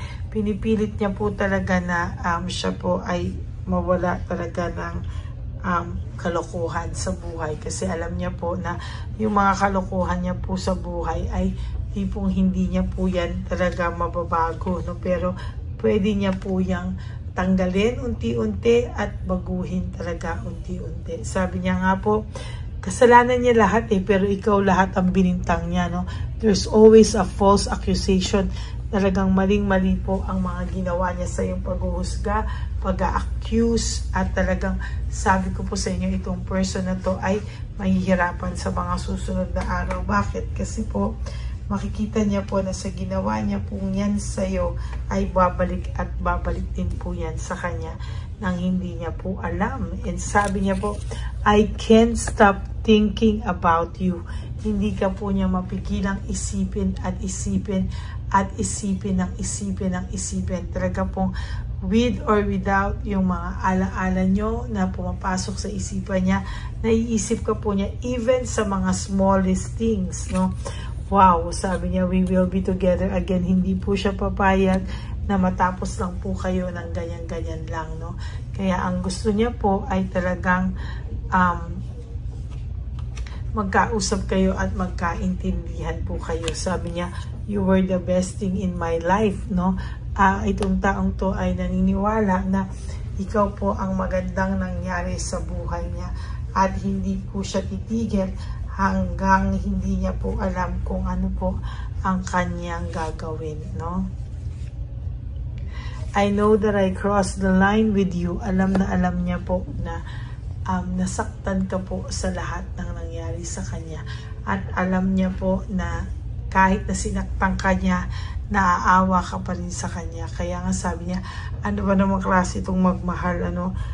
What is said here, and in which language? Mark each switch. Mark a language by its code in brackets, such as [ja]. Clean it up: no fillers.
[tl] Pinipilit niya po talaga na siya po ay mawala talaga ng kalokohan sa buhay, kasi alam niya po na yung mga kalokohan niya po sa buhay ay tipong hindi niya po yan talaga mababago, no? Pero pwede niya po yang tanggalin unti-unti at baguhin talaga unti-unti. Sabi niya nga po, kasalanan niya lahat pero ikaw lahat ang binintang niya, no? [en] There's always a false accusation. [tl] Talagang maling-mali po ang mga ginawa niya sa iyong paghuhusga, pag-accuse, at talagang sabi ko po sa inyo, itong person na to ay mahihirapan sa mga susunod na araw. Bakit? Kasi po, makikita niya po na sa ginawa niya po yan sa iyo ay babalik at babalik din po yan sa kanya nang hindi niya po alam. [en] And [tl] sabi niya po, [en] I can't stop thinking about you. [tl] Hindi ka po niya mapigilang isipin at isipin at isipin ng isipin ng isipin. Talaga pong [en] with or without [tl] yung mga alaala nyo na pumapasok sa isipan niya, naiisip ka po niya even sa mga [en] smallest things, [tl] no? [en] Wow, [tl] sabi niya, [en] we will be together again. [tl] Hindi po siya papayag na matapos lang po kayo ng ganyan-ganyan lang, no? Kaya ang gusto niya po ay talagang magkausap kayo at magkaintindihan po kayo. Sabi niya, [en] you were the best thing in my life, no? [tl] Itong taong to ay naniniwala na ikaw po ang magandang nangyari sa buhay niya at hindi po siya titigil hanggang hindi niya po alam kung ano po ang kanyang gagawin, no? [en] I know that I crossed the line with you. [tl] Alam na alam niya po na nasaktan ka po sa lahat ng nangyari sa kanya. At alam niya po na kahit na sinaktan ka niya, naaawa ka pa rin sa kanya. Kaya nga sabi niya, ano ba namang klase itong magmahal, ano?